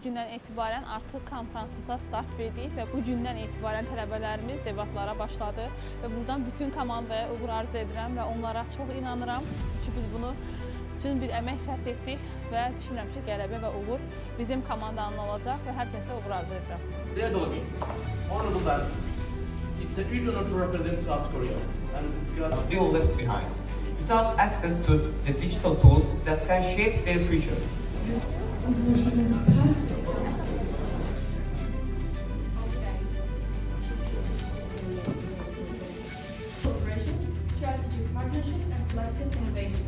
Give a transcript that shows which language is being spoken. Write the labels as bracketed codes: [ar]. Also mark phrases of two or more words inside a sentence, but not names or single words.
[az] gündən etibarən artıq konfransımıza start verdik və bu gündən etibarən tələbələrimiz debatlara başladı və buradan bütün komandaya uğur arzu edirəm və onlara çox inanıram. Çünki biz bunu üçün bir əmək sərf etdik və düşünürəm ki, qələbə və uğur bizim komandanın olacaq və hər kəsə uğur arzu edirəm. [en] Dear delegates, honorable passengers, it's a huge honor to represent South Korea and discuss Still left behind, without access to the digital tools that can shape their future. Cooperations, strategic partnerships, and collective innovation.